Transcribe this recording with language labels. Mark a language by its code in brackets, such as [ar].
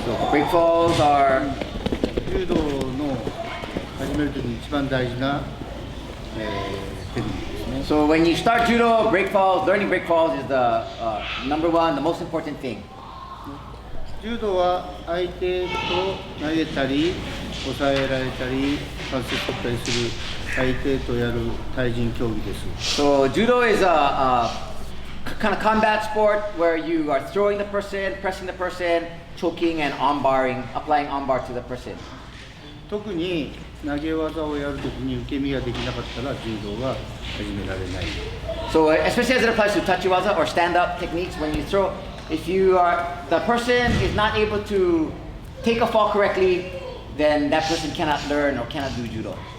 [en] Breakfalls are [ja] Judo の始めるときに一番大事なテクニックですね。 [en] So when you start judo, breakfalls, learning breakfalls is the number one, the most important thing. [ja] 柔道は相手と投げたり、抑えられたり、関節取ったりする相手とやる対人競技です。 [en] So judo is a kind of combat sport where you are throwing the person, pressing the person, choking and armbarring, applying armbar to the person. [ja] 特に投げ技をやるときに受け身ができなかったら柔道が始められない。 [en] So especially as it applies to tachiwaza or stand-up techniques, when you throw, if the person is not able to take a fall correctly, then that person cannot learn or cannot do judo.